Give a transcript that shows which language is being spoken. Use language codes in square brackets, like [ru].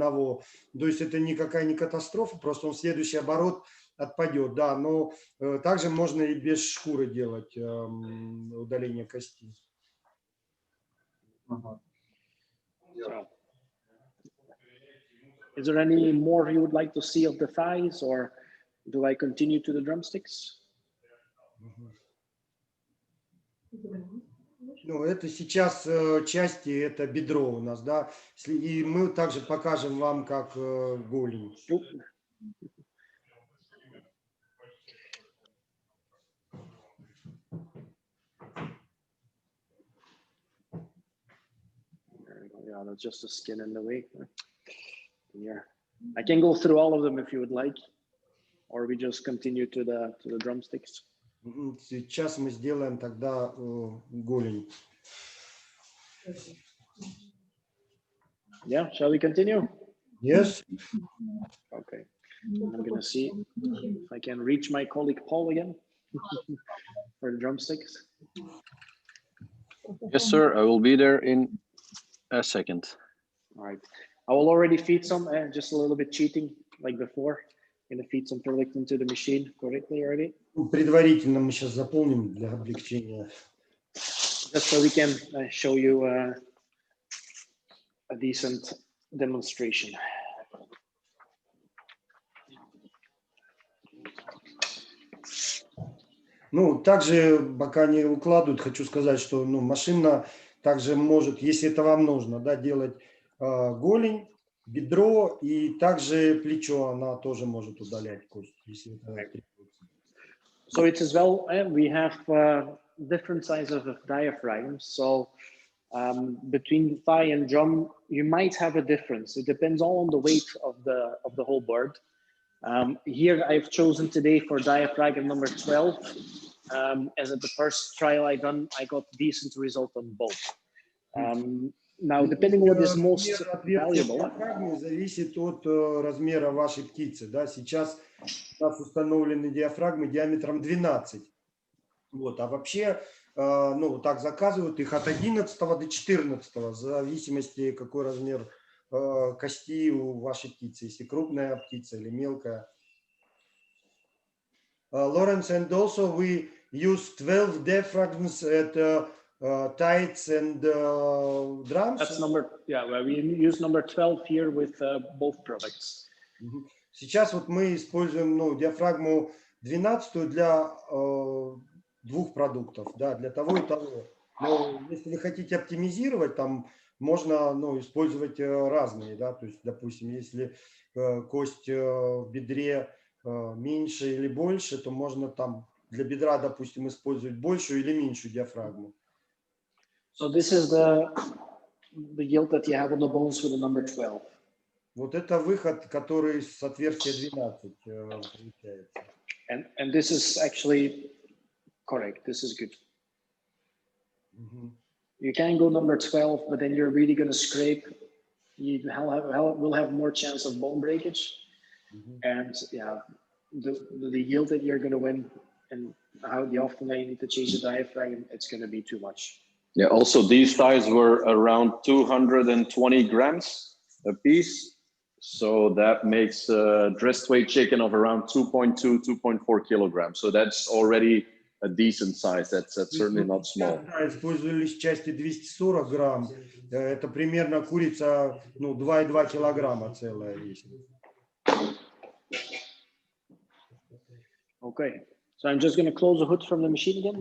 [ru] То есть это никакая не катастрофа, просто он в следующий оборот отпадет, да. Но также можно и без шкуры делать удаление кости. [en] So, is there any more you would like to see of the thighs, or do I continue to the drumsticks? [ru] Ну, это сейчас части, это бедро у нас, да. И мы также покажем вам, как голень. [en] Yeah, that's just the skin in the way. Yeah, I can go through all of them if you would like, or we just continue to the drumsticks. [ru] Сейчас мы сделаем тогда голень. [en] Yeah, shall we continue? Yes. Okay. I'm gonna see if I can reach my colleague Paul again for the drumsticks. Yes, sir. I will be there in a second. All right. I will already feed some, just a little bit cheating like before. Gonna feed some product into the machine correctly already. [ru] Предварительно мы сейчас заполним для облегчения. [en] Just so we can show you a decent demonstration. [ru] Ну, также, пока не укладывают, хочу сказать, что машина также может, если это вам нужно, да, делать голень, бедро и также плечо, она тоже может удалять кость, если это требуется. [en] So it's as well, we have different sizes of diaphragms. So between thigh and drum, you might have a difference. It depends all on the weight of the whole bird. Here I've chosen today for diaphragm number 12. As at the first trial I done, I got decent result on both. Now, depending on what is most valuable. [ru] Зависит от размера вашей птицы. Да? Сейчас у нас установлены диафрагмы диаметром 12. Вот. А вообще, ну, так заказывают их от 11 до 14, в зависимости, какой размер кости у вашей птицы, если крупная птица или мелкая. [en] Lawrence, and also we use 12 diaphragms at tights and drums. That's number, yeah, well, we use number 12 here with both products. [ru] Сейчас вот мы используем, ну, диафрагму 12 для двух продуктов, да, для того и того. Но если вы хотите оптимизировать, там можно, ну, использовать разные, да, то есть, допустим, если кость в бедре меньше или больше, то можно там для бедра, допустим, использовать большую или меньшую диафрагму. [en] So this is the yield that you have on the bones with the number 12. [ru] Вот это выход, который с отверстия 12 получается. [en] And this is actually correct. This is good. You can go number 12, but then you're really going to scrape. You will have more chance of bone breakage. And yeah, the yield that you're going to win and how often you need to change the diaphragm, it's going to be too much. Yeah, also these thighs were around 220 grams a piece. So that makes a dressed weight chicken of around 2.2, 2.4 kilograms. So that's already a decent size. That's certainly not small. [ru] Да, использовались части 240 грамм. Это примерно курица, ну, 2,2 килограмма целая весит. [en] Okay, so I'm just going to close the hood from the machine again.